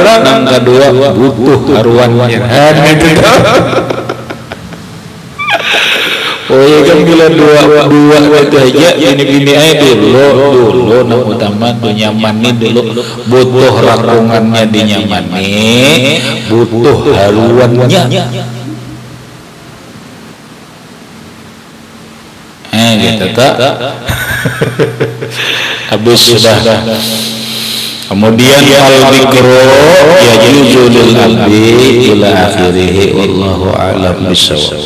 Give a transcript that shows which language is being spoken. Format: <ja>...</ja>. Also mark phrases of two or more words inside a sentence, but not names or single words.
<bjn>Yang kedua butuh haruannya. Oh ya kan bila dua itu aja bini aja dulu nah utama tuh nyamani dulu, butuh rakungannya dinyamani, butuh haruannya. Gitu tak? Habis sudah.</bjn> <ar>Kemudian البكر يجوز للعبد إلى آخره والله أعلم بالصواب.</ar>